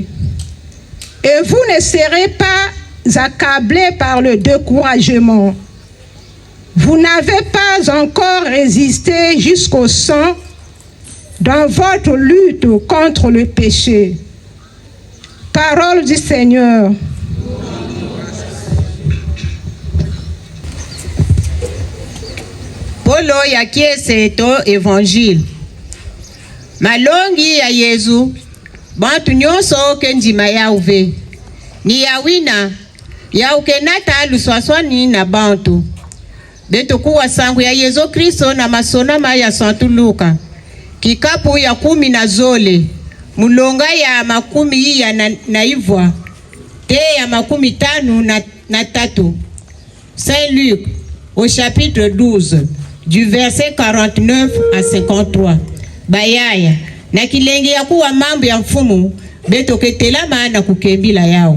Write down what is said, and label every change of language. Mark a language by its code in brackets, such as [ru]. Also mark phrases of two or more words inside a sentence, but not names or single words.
[fr] Et vous ne serez pas accablés par le découragement. Vous n'avez pas encore résisté jusqu'au sang dans votre lutte contre le péché. Parole du Seigneur. [ktu] Polo ya kiese to évangile. Malongi ya Yesu, bantu nyonso ke ndima ya uve. Ni ya wina, ya ukenata luswaswani na bantu. Beto kuwa sangu ya Yesu Kristo na masonama ya Santu Luka. Kikapu ya 10 na zole. Mulonga ya 10 ya naivwa. Te ya 15 na tatu. [fr] Saint Luc, au chapitre 12, du verset 49 à 53. [ktu] Bayaya, na kilenge ya kuwa mambo ya mfumu, beto ketela maana kukembila yao.